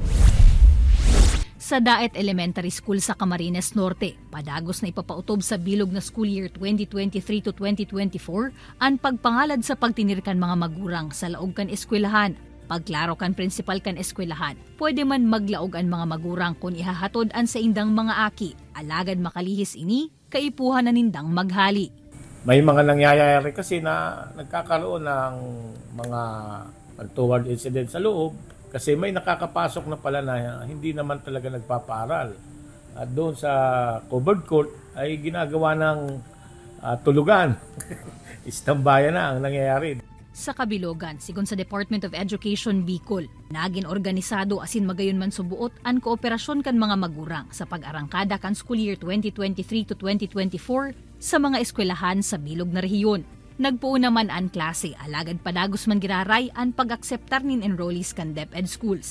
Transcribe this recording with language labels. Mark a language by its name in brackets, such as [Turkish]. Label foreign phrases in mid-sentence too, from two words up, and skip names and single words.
[Bikol] Sa Daet Elementary School sa Camarines Norte, padagos na ipapautob sa bilog na [English] school year [Bikol] 2023 to 2024 ang pagpangalad sa pagtinirkan mga magurang sa laog kan eskwelahan. Pagklaro kan principal kan eskwelahan, pwede man maglaog ang mga magurang kung ihahatod ang sa indang mga aki. Alagad makalihis ini, kaipuhan na nindang maghali. [Filipino] May mga nangyayari kasi na nagkakaroon ng mga [English] untoward incident [Filipino] sa loob kasi may nakakapasok na pala na hindi naman talaga nagpapaaral. At doon sa covered court ay ginagawa ng tulugan. Istambayan na ang nangyayari. [Bikol] Sa kabilogan, sigon sa Department of Education Bicol, naging organisado asin magayon man subuot ang kooperasyon kan mga magurang sa pag-arangkada kan [English] school year [Bikol] 2023 to 2024 sa mga eskwelahan sa bilog na rehiyon. Nagpuo naman ang klase, alagad padagos man giraray ang pag-akseptar nin enrollees kan DepEd schools.